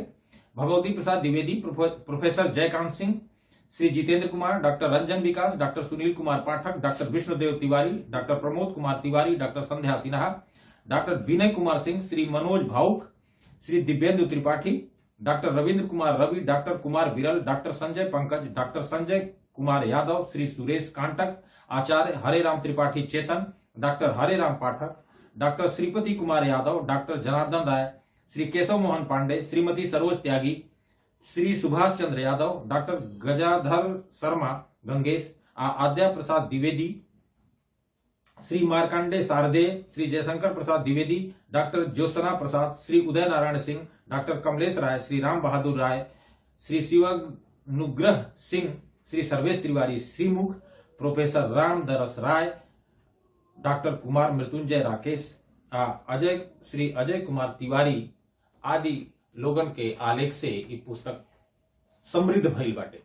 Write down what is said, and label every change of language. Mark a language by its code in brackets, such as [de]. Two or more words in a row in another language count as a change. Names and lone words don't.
[bho] भगवती प्रसाद द्विवेदी, प्रोफेसर जयकांत सिंह, श्री जितेंद्र कुमार, डॉक्टर रंजन विकास, डॉक्टर सुनील कुमार पाठक, डॉक्टर विष्णुदेव तिवारी, डॉक्टर प्रमोद कुमार तिवारी, डॉक्टर संध्या सिन्हा, डॉक्टर विनय कुमार सिंह, श्री मनोज भावुक, श्री दिव्येंदु त्रिपाठी, डॉक्टर रविंद्र कुमार रवि, डॉक्टर कुमार विरल, डॉक्टर संजय पंकज, डॉक्टर संजय कुमार यादव, श्री सुरेश कांटक, आचार्य हरेराम त्रिपाठी चेतन, डॉक्टर हरेराम पाठक, डॉक्टर श्रीपति कुमार यादव, डॉक्टर जनार्दन राय, श्री केशव मोहन पांडे, श्रीमती सरोज त्यागी, श्री सुभाष चंद्र यादव, डॉक्टर गजाधर शर्मा गंगेश, आद्या प्रसाद द्विवेदी, श्री मार्कंडे शारदेय, श्री जयशंकर प्रसाद द्विवेदी, डॉक्टर ज्योत्सना प्रसाद, श्री उदय नारायण सिंह, डॉक्टर कमलेश राय, श्री राम बहादुर राय, श्री शिवानुग्रह सिंह, श्री सर्वेश तिवारी श्रीमुख, प्रोफेसर राम दरस राय, डॉक्टर कुमार मृत्युंजय राकेश, श्री अजय कुमार तिवारी आदि लोगन के आलेख से ये पुस्तक समृद्ध भइल बाटे।